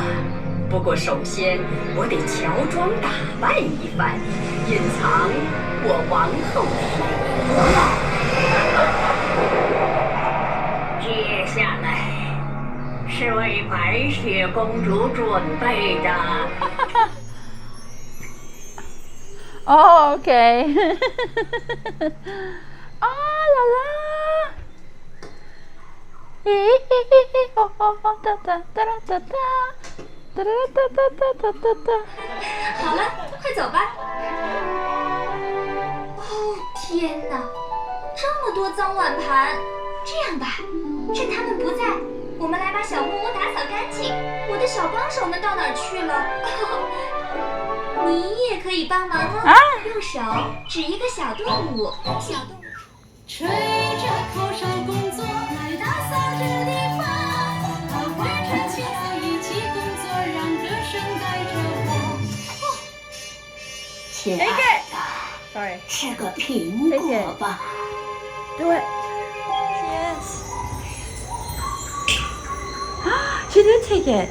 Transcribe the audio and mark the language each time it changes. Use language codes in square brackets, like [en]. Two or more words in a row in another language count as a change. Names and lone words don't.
[zh] 不过首先我得乔装打扮一番，隐藏我王后的美貌。接下来是为白雪公主准备的。 [en] Oh, okay. [fr] Oh, la la. Da, da, da, da. [zh] 好了，快走吧。哦，天哪，这么多脏碗盘！这样吧，趁他们不在，我们来把小木屋打扫干净。我的小帮手们到哪儿去了？你也可以帮忙哦。用手指一个小动物，小动物。吹着口哨工作，来打扫这地方。和灰尘清扫一起工作，让歌声带着我。亲爱的， [en] Sorry. [zh] 吃个苹果吧。 [en] Do it. Yes. She did take it.